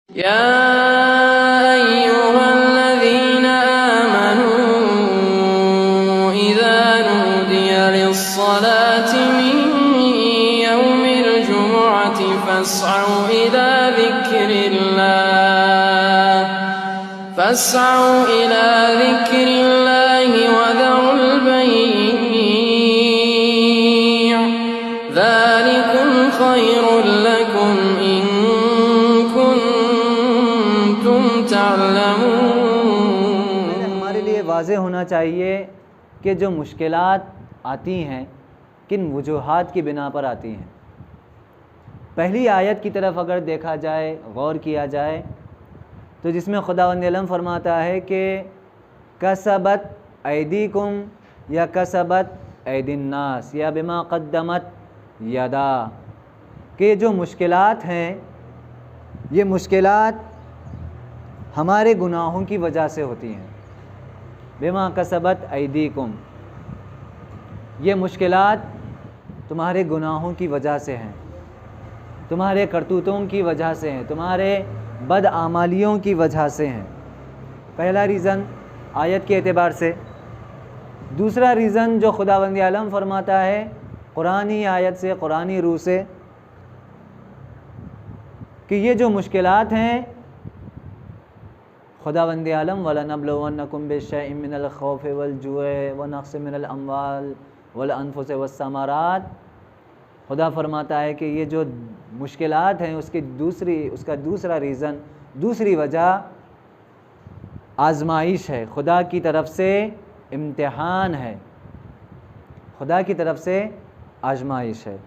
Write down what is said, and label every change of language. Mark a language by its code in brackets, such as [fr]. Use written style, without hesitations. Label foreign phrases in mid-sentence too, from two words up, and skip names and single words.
[ar] يا أيها الذين آمنوا إذا نودي للصلاة من يوم الجمعة فاسعوا إلى ذكر الله وذروا البيع ذلكم خير لكم إن كنتم تعلمون. [ur] ہمارے لیے واضح ہونا چاہیے کہ جو مشکلات آتی ہیں کن وجوہات کی بنا پر آتی ہیں. پہلی آیت کی طرف اگر دیکھا جائے، غور کیا جائے، تو جس میں خداوند عالم فرماتا ہے کہ [ar] كسبت أيديكم [ur] या [ar] كسبت أيدي الناس [ur] या [ar] بما قدمت يدا, [ur] کہ جو مشکلات ہیں یہ مشکلات ہمارے گناہوں کی وجہ سے ہوتی ہیں. [ar] بما كسبت أيديكم, [ur] یہ مشکلات تمہارے گناہوں کی وجہ سے ہیں، تمہارے کرتوتوں کی وجہ سے ہیں، تمہارے بداعمالیوں کی وجہ سے ہیں. پہلا ریزن آیت کے اعتبار سے. دوسرا ریزن جو خداوند عالم فرماتا ہے قرآنی آیت سے، قرآنی روح سے، کہ یہ جو مشکلات ہیں خداوند عالم [ar] ولنبلونكم بشيء من الخوف والجوع ونقص من الأموال والأنفس والثمرات, [ur] خدا فرماتا ہے کہ یہ جو مشکلات ہیں اس کا دوسرا ریزن، دوسری وجہ آزمائش ہے، خدا کی طرف سے امتحان ہے، خدا کی طرف سے آزمائش ہے.